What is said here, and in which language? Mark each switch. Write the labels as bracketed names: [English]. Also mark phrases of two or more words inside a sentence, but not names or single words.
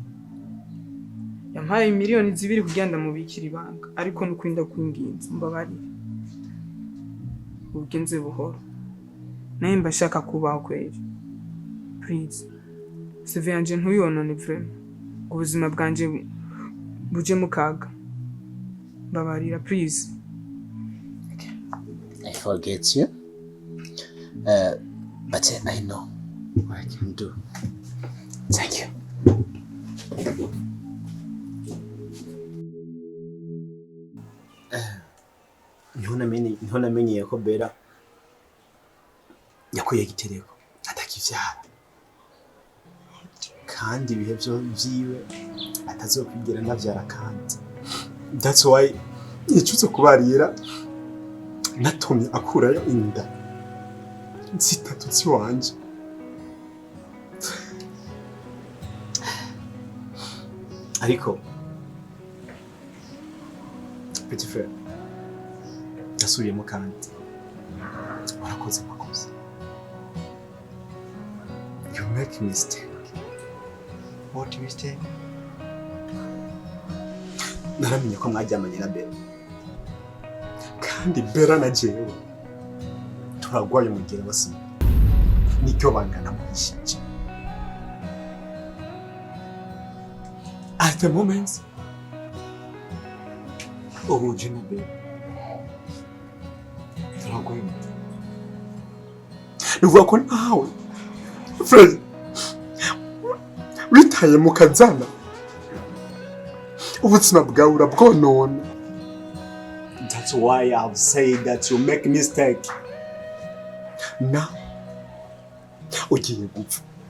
[Rundi] Yampaye miliyoni 2 kugenda mubikira ibanga ariko nukwinda kwinginza mbabarira ugenze buhoro naye mbashaka kubaho kweri. [English] Please save [Rundi] yanje ntuyonone vraiment ubuzima bwanje buje mukaga mbabarira please. [English] I forget you but I know what I can do. Thank you. [Rundi] Niho namenyeye ko Bera yakuye igitereko atakivyara kandi ibihe vyiwe atazokwigira navyara kandi. [English] That's why [Rundi] yicuze kubarira natumye akurayo inda zitatu ziwanje. Ariko [French] petit frère [Rundi] nasubiyemo kandi warakoze makosa. [English] You make mistake. What mistake? [Rundi] Naramenye ko mwaryamanye na Bera kandi Bera na jewe turagwaye mugira basi nicyo bangana muhishije. [English] At the moment [Rundi] ubu na Bera turagwaye nuvuga ko nawe Fred witaye mu kazana ubuzima bwawe urabwonona. [English] That's why I've said that you make mistake. [Rundi] Now ugiye gupfa.